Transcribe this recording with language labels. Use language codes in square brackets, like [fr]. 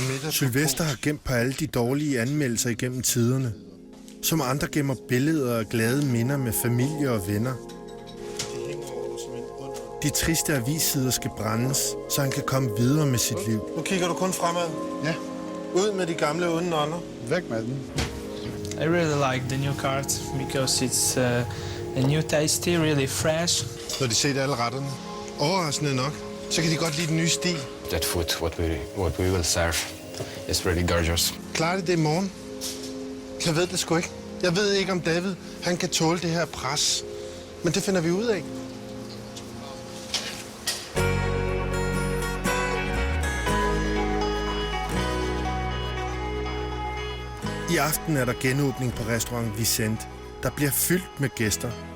[da] Sylvester har gemt på alle de dårlige anmeldelser igennem tiderne. Som andre gemmer billeder og glade minder med familie og venner. De triste avissider skal brændes, så han kan komme videre med sit liv. Nu kigger du kun fremad. Ja. Ud med de gamle onde ånder. Væk med den. [en] I really like the new cart because it's a new tasty, really fresh. [da] Når de ser alle retterne. Overraskende nok, så kan de godt lide den nye stil. [en] That food, what we will serve, is really gorgeous. [da] Klarer det i morgen? Jeg ved det sgu ikke. Jeg ved ikke, om David han kan tåle det her pres. Men det finder vi ud af. I aften er der genåbning på restaurant Vicente, der bliver fyldt med gæster.